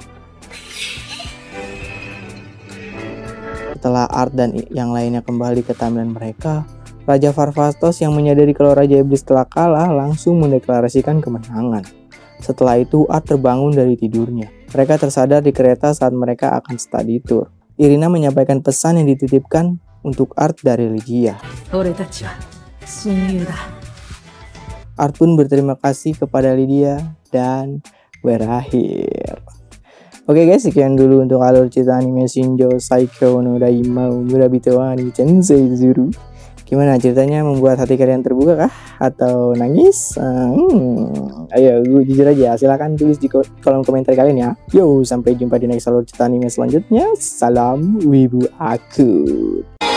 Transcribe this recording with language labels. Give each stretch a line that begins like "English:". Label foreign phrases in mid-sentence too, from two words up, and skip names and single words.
Indonesian: Setelah Art dan yang lainnya kembali ke timeline mereka, Raja Varvatos yang menyadari kalau Raja Iblis telah kalah langsung mendeklarasikan kemenangan. Setelah itu Art terbangun dari tidurnya. Mereka tersadar di kereta saat mereka akan
English: study tour.
Indonesian: Irina menyampaikan pesan yang dititipkan untuk art dari Lydia.
Japanese: 俺たちは親友だ。
Indonesian: Art pun berterima kasih kepada Lydia dan berakhir. Oke guys, sekian dulu untuk alur cerita anime Shinjo Saikyo no Daimao Murabito wa ni Tensei Zuru. Gimana ceritanya, membuat hati kalian terbuka kah? Atau nangis? Ayo gue jujur aja, silahkan tulis di kolom komentar kalian ya. Yo, sampai jumpa di next alur cerita anime selanjutnya. Salam Wibu Akut.